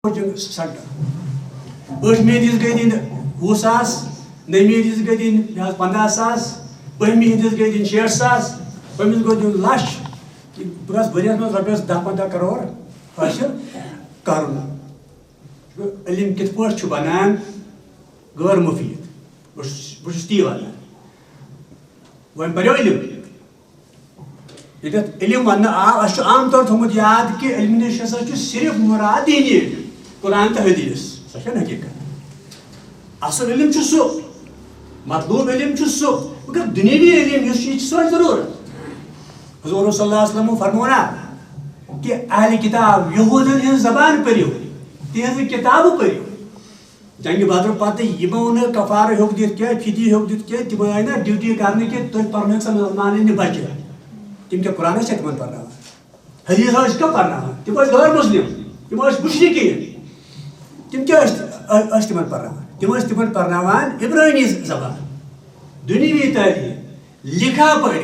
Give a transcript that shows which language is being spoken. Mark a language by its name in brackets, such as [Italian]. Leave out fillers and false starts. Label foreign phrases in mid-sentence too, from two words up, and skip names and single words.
[English] coaching center. [Kashmiri] ٲठمہِ ہِنٛدِس گٔے دِنۍ 20,000 نٔومہِ ہِنٛدِس گٔے دِنۍ 15,000 بٔہمہِ ہِنٛدِس گٔے دِنۍ 60,000 پٔمِس گوٚو دیُن لَچھ بہٕ گژھٕ ؤریَس منٛز رۄپیَس 10-15 کرور حٲصِل کَرُن. علم کِتھ پٲٹھۍ چھُ بنان غٲر مُفیٖد بہٕ چھُس تی وَنان. وۄنۍ پَریو علم ییٚتٮ۪تھ علم وَننہٕ آو اَسہِ چھُ عام طور تھوٚمُت یاد کہِ علمہِ نِش ہسا چھُ صرف مُراد دیٖنی علم قرآن تہٕ حدیٖث سۄ چھےٚ حقیٖقت. اَصٕل علم چھُ سُہ مطلوب علم چھُ سُہ مگر دُنیٲوی علم یُس چھُ یہِ چھُ سٲنۍ ضروٗرت. حضور [Arabic] صلی اللہ علیہ وسلم [Kashmiri] فرموو نا کہ اہل کتاب یہوٗدن ہٕنٛز زبان پٔرِو تِہنٛزٕ کِتابہٕ پٔرِو. جنگہِ بدرٕ پتہٕ یِمو نہٕ کفارٕ ہیوٚک دِتھ کینٛہہ فِدی ہیوٚک دِتھ کینٛہہ تِم آیہِ نا ڈیوٹی کرنہٕ کہِ تُہۍ پرنٲیِو سا مُسلمانن نہِ بچہِ تِم کیٛاہ قرآن ٲسۍ تِمن پرناوان حدیٖث ٲسۍ کیٛاہ پرناوان تِم ٲسۍ غٲر مُسلِم تِم ٲسۍ مُشرِکیٖن تِم کیٛاہ ٲسۍ تِمن پرناوان تِم ٲسۍ تِمن پرناوان عبرٲنی زبان دُنیوی تعلیٖم لِکھا پٔرِو.